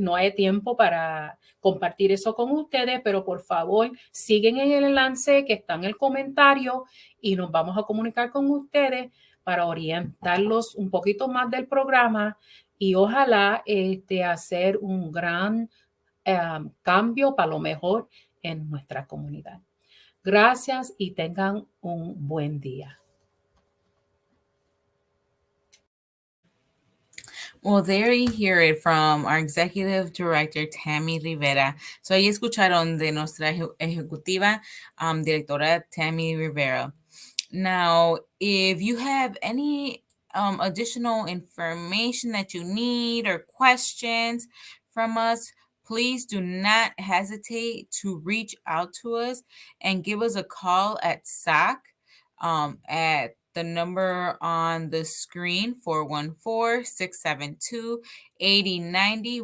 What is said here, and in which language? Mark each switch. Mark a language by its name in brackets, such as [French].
[Spanish] No hay tiempo para compartir eso con ustedes, pero por favor, siguen en el enlace que está en el comentario y nos vamos a comunicar con ustedes para orientarlos un poquito más del programa y ojalá hacer un gran cambio para lo mejor en nuestra comunidad. Gracias y tengan un buen día. [English] Well, there you hear it from our executive director, Tammy Rivera. [Spanish] So ahí escucharon de nuestra ejecutiva, directora Tammy Rivera. [English] Now, if you have any additional information that you need or questions from us, please do not hesitate to reach out to us and give us a call at SAC at the number on the screen, 414-672-8090.